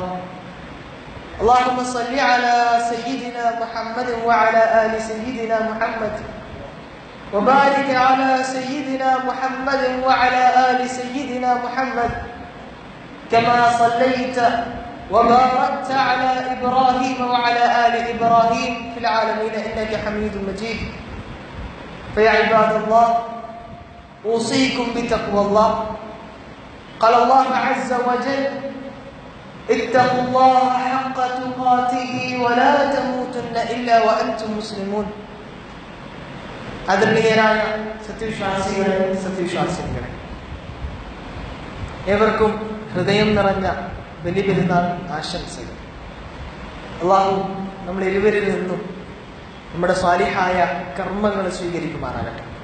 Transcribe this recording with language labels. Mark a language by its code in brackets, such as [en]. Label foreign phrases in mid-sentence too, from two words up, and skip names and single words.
[ar] اللهم صل على سيدنا محمد وعلى آل سيدنا محمد وبارك على سيدنا محمد وعلى آل سيدنا محمد كما صليت وباركت على إبراهيم وعلى آل إبراهيم في العالمين إنك حميد مجيد. فيا عباد الله أوصيكم بتقوى الله. قال الله عز وجل اتقوا الله حق تقاته ولا تموتن إلا وأنتم مسلمون. [ml] ആദരണീയരായ സത്യവിശ്വാസികളെ, ഏവർക്കും ഹൃദയം നിറഞ്ഞ ബലിപെരുന്നാൾ ആശംസകൾ. അല്ലാഹു നമ്മൾ ഇരുവരിൽ നിന്നും നമ്മുടെ സ്വാലിഹായ കർമ്മങ്ങൾ സ്വീകരിക്കുമാറാകട്ടെ.